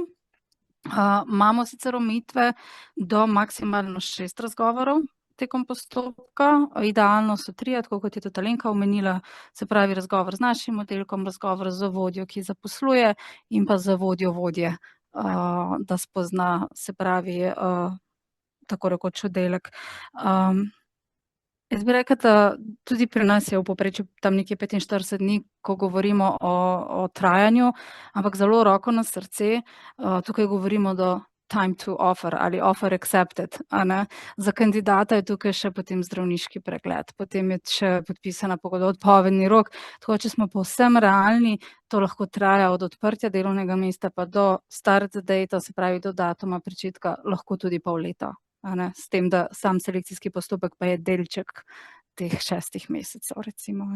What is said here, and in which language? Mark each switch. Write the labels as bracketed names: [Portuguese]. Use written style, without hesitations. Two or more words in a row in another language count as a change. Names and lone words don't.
[Slovenian] Imamo sicer omejitve do maksimalno 6 razgovorov tekom postopka, idealno so 3, tako kot je tudi Alenka omenila, se pravi razgovor z našim oddelkom, razgovor z vodjo, ki zaposluje, in pa z vodjo vodje, da spozna, se pravi, tako rekoč oddelek. Jaz bi rekla, da tudi pri nas je v povprečju tam nekje 45 dni, ko govorimo o trajanju, ampak zelo roko na srce, tukaj govorimo do [English] time to offer [Slovenian] ali [English] offer accepted, [Slovenian] a ne. Za kandidata je tukaj še potem zdravniški pregled, potem je še podpisana pogodba, odpovedni rok, tako če smo povsem realni, to lahko traja od odprtja delovnega mesta pa do [English] start date, [Slovenian] se pravi do datuma pričetka, lahko tudi pol leta. S tem, da sam selekcijski postopek pa je delček teh 6 mesecev, recimo.